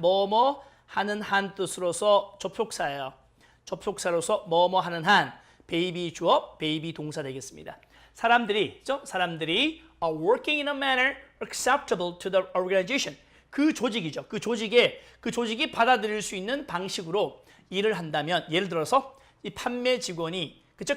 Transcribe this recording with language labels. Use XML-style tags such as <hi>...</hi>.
<ko>뭐뭐 하는 한 뜻으로서 접속사예요. 접속사로서 뭐뭐 하는 한. 베이비 주어, 베이비 동사 되겠습니다. 사람들이</ko> <en>are working in a manner acceptable to the organization.</en> <ko>그 조직이죠. 그 조직이 받아들일 수 있는 방식으로 일을 한다면, 예를 들어서 이 판매 직원이, 그쵸?</ko>